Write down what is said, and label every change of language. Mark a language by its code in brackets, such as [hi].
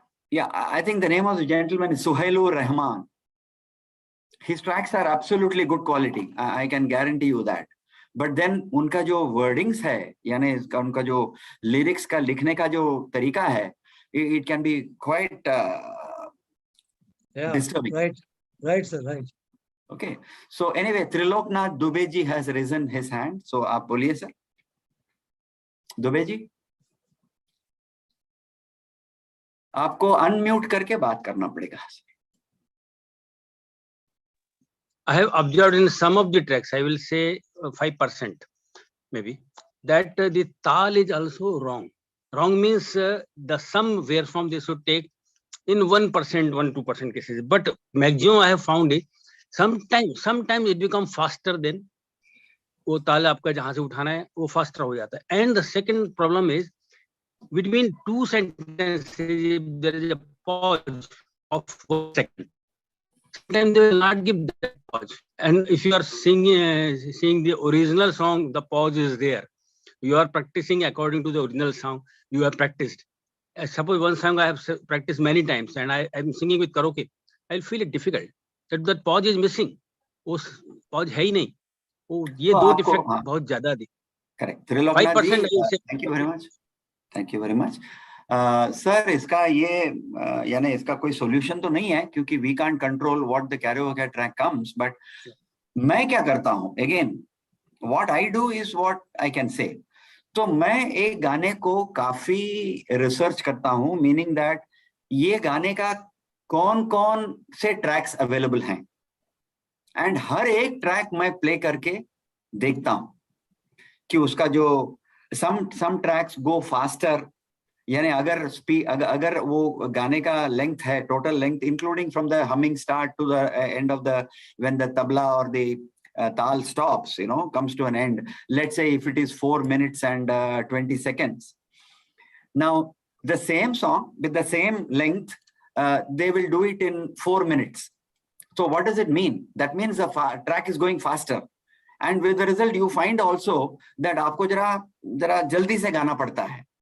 [en] Yeah, I think the name of the gentleman is Suhailur Rahman. His tracks are absolutely good quality. I can guarantee you that. [hi] But then उनका जो wordings है, यानी उनका जो lyrics का लिखने का जो तरीका है, [en] it can be quite disturbing. Right, sir, right. Okay. So anyway, Triloknath Dubey ji has risen his hand. So [hi] आप बोलिए [en] sir. [hi] दुबे जी, आपको अनम्यूट करके बात करना पड़ेगा। [en] I have observed in some of the tracks, I will say 5% maybe, that the tal is also wrong. Wrong means the sum where from they should take in 1%, 1-2% cases. But maximum I have found it, sometimes it becomes faster than [hi] वो ताल आपका जहां से उठाना है वो faster हो जाता [en] है. And the second problem is between two sentences there is a pause of 4 seconds. Sometimes they will not give that pause. And if you are singing the original song, the pause is there. You are practicing according to the original song. You have practiced. Suppose one song I have practiced many times and I am singing with karaoke. I will feel it difficult. That pause is missing. [hi] वो pause है ही नहीं. ये दो defect बहुत ज्यादा दी. Correct. [en] Triloknath ji, thank you very much. Thank you very much. [hi] Sir, इसका ये यानी इसका कोई सॉल्यूशन तो नहीं है क्योंकि [en] We can't control what the karaoke track comes. But [hi] मैं क्या करता हूँ, [en] Again what I do is what I can say. [hi] तो मैं एक गाने को काफी रिसर्च करता हूँ, मीनिंग दैट ये गाने का कौन कौन से ट्रैक्स अवेलेबल हैं, एंड हर एक ट्रैक मैं प्ले करके देखता हूं कि उसका जो सम ट्रैक्स गो फास्टर, यानी अगर वो गाने का लेंथ है, [en] Total length including from the humming start to the end of the when the tabla और the tal stops, comes to an end. Let's say if it is 4 minutes and 20 seconds. Now the same song with the same length, they will do it in 4 minutes. So what does it mean? That means the track is going faster, and with the result you find also that [hi] आपको जरा जल्दी से गाना पड़ता है.